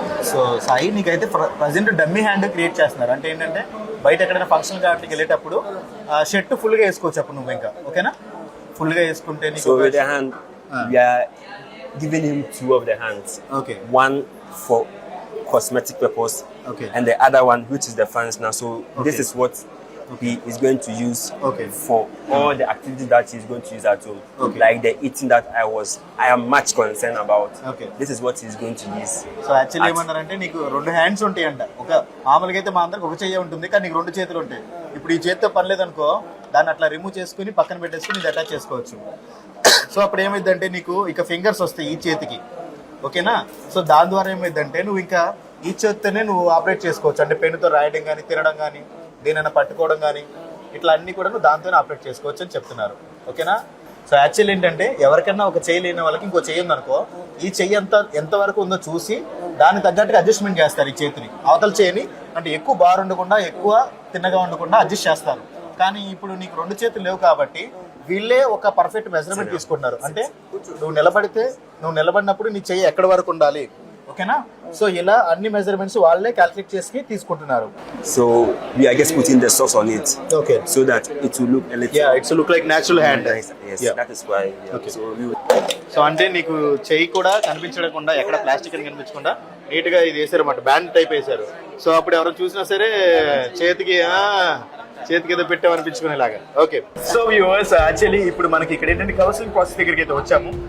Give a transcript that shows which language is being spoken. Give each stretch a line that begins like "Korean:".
Telugu: So Sai, నీకైతే present dummy hand create చేస్తున్నారు. అంటే ఏంటంటే బయట ఎక్కడైనా ఫంక్షన్ కాబట్టి వెళ్ళేటప్పుడు షర్ట్ ఫుల్ గా వేసుకోవచ్చు అప్పుడు నువ్వు ఇంకా. ఓకేనా, ఫుల్ గా వేసుకుంటే
English: So with the hand, we are giving him two of the hands. Okay. One for cosmetic purpose. Okay. And the other one, which is the fans now. So this is what he is going to use for all the activities that he's going to use at home. Like the eating that I am much concerned about. This is what he's going to use.
Telugu: So actually ఏమన్నారంటే నీకు రెండు hands ఉంటాయి అంట. ఒక మామూలుగా అయితే మా అందరికి ఒక చెయ్యి ఉంటుంది, కానీ నీకు రెండు చేతులు ఉంటాయి. ఇప్పుడు ఈ చేతితో పని లేదనుకో, దాన్ని అట్లా రిమూవ్ చేసుకుని పక్కన పెట్టేసుకుని ఇది అటాచ్ చేసుకోవచ్చు. సో అప్పుడు ఏమైందంటే నీకు ఇక ఫింగర్స్ వస్తాయి ఈ చేతికి. ఓకేనా, సో దాని ద్వారా ఏమైందంటే నువ్వు ఇంకా ఈ చేతితోనే నువ్వు ఆపరేట్ చేసుకోవచ్చు. అంటే పెన్నుతో రాయడం కానీ, తినడం కానీ, దేనైనా పట్టుకోవడం కానీ, ఇట్లా అన్ని కూడా నువ్వు దాంతోనే ఆపరేట్ చేసుకోవచ్చు అని చెప్తున్నారు. ఓకేనా, సో యాక్చువల్ ఏంటంటే ఎవరికైనా ఒక చెయ్యి లేని వాళ్ళకి ఇంకో చెయ్యి ఉందనుకో, ఈ చెయ్యి ఎంతవరకు ఉందో చూసి దానికి తగ్గట్టుగా అడ్జస్ట్మెంట్ చేస్తారు ఈ చేతిని. అవతల చేయిని అంటే ఎక్కువ బార్ ఉండకుండా, ఎక్కువ తిన్నగా ఉండకుండా అడ్జస్ట్ చేస్తారు. కానీ ఇప్పుడు నీకు రెండు చేతులు లేవు కాబట్టి వీళ్ళే ఒక పర్ఫెక్ట్ మెజర్మెంట్ తీసుకుంటున్నారు. అంటే నువ్వు నిలబడినప్పుడు నీ చెయ్యి ఎక్కడి వరకు ఉండాలి. ఓకేనా, సో ఇలా అన్ని మెజర్మెంట్స్ వాళ్ళే క్యాల్కులేట్ చేసి తీసుకుంటున్నారు.
English: So we are just putting the socks on it. Okay. So that it will look a little. Yeah, it will look like natural hand. Yes, that is why. Okay.
Telugu: So అంటే నీకు చెయ్యి కూడా కనిపించకుండా, ఎక్కడ plastic అని కనిపించకుండా neat గా ఇది వేసారు అన్నమాట, బ్యాండ్ టైప్ వేసారు. సో అప్పుడు ఎవరు చూసినా సరే చేతికి ఏదో పెట్టామనిపించుకునేలాగా. ఓకే, సో వ్యూవర్స్, యాక్చువల్లీ ఇప్పుడు మనకి ఇక్కడ ఏంటంటే కౌన్సిలింగ్ ప్రాసెస్ దగ్గరికి అయితే వచ్చాము.